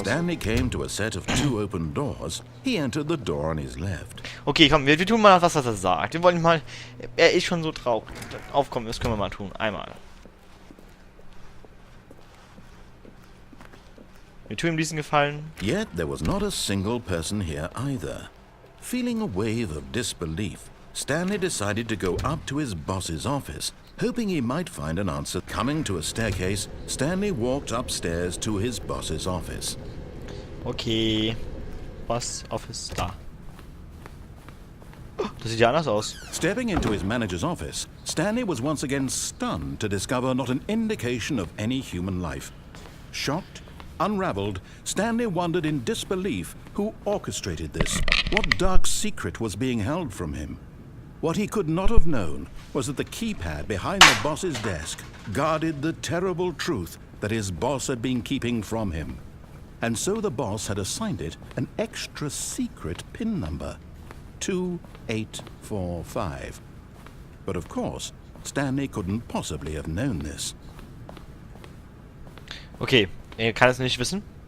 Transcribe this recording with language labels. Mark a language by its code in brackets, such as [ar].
[en] Stanley came to a set of 2 open doors, he entered the door on his left. [de] Okay, komm, wir tun mal was er sagt. Wir wollen mal... Er ist schon so traurig. Aufkommen, das können wir mal tun. Einmal. Wir tun ihm diesen Gefallen. [en] Yet there was not a single person here either. Feeling a wave of disbelief, Stanley decided to go up to his boss's office, hoping he might find an answer. Coming to a staircase, Stanley walked upstairs to his boss's office. [de] Okay. Boss Office da. Das sieht ja anders aus. [en] Stepping into his manager's office, Stanley was once again stunned to discover not an indication of any human life. Shocked, unraveled, Stanley wondered in disbelief who orchestrated this, what dark secret was being held from him. What he could not have known was that the keypad behind the boss's desk guarded the terrible truth that his boss had been keeping from him. And so the boss had assigned it an extra secret PIN number, 2845. But of course, Stanley couldn't possibly have known this. [de] Okay, er kann es nicht wissen.